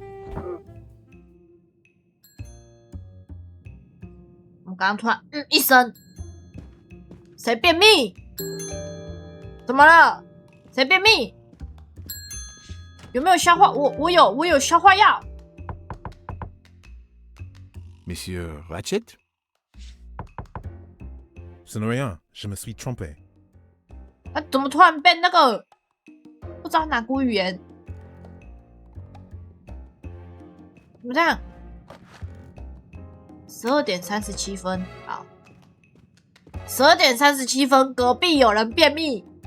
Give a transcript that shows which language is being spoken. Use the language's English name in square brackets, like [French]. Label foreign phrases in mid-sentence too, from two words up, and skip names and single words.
[Chinese] 我刚刚突然一声，谁便秘？怎么了？谁便秘？有没有消化？我有消化药。 [French] Monsieur Ratchet? Ce n'est rien, je me suis trompé. [Chinese] 啊，怎么突然变那个不知道哪国语言？怎么这样？12点37分，好，12点37分，隔壁有人便秘。